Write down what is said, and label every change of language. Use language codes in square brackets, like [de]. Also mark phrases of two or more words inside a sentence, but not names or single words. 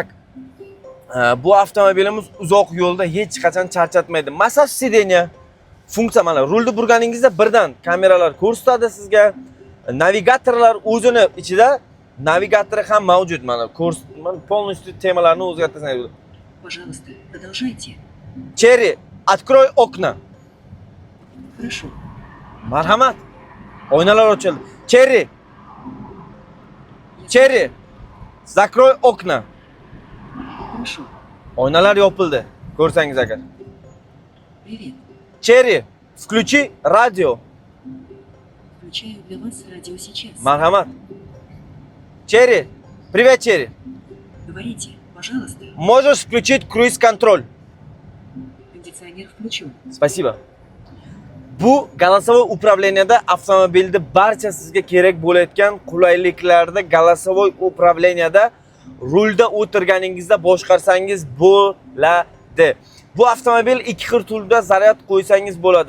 [uz] Bu avtomobilimiz uzoq yo'lda hech qachon charchatmaydi. Massaj sidenya funksiya mana rulni burganingizda birdan kameralar ko'rsatadi sizga. Navigatorlar o'zini ichida navigatori ham mavjud mana. Полностью temalarni o'zgartirsangiz bo'ladi. [ru] Пожалуйста, продолжайте. Cherry, открой окна. Хорошо. [uz] Marhamat. Oynalar ochildi. Cherry. [ru] Cherry. Закрой окна. Хорошо. [uz] Oynalar yopildi. Ko'rsangiz agar. [ru] Привет. Cherry, включи радио. Включаю для вас радио сейчас. Marhamat. Cherry. Привет, Cherry. Говорите, пожалуйста. Можешь включить круиз-контроль? Кондиционер включен. Спасибо. [uz] Bu [ru] голосовой управленияda [uz] avtomobilda barcha sizga kerak bo'layotgan qulayliklarda [ru] голосовой управленияda [uz] rulda o'tirganingizda boshqarsangiz bo'ladi. Bu avtomobil 2 xil turda zaryad qo'ysangiz bo'ladi.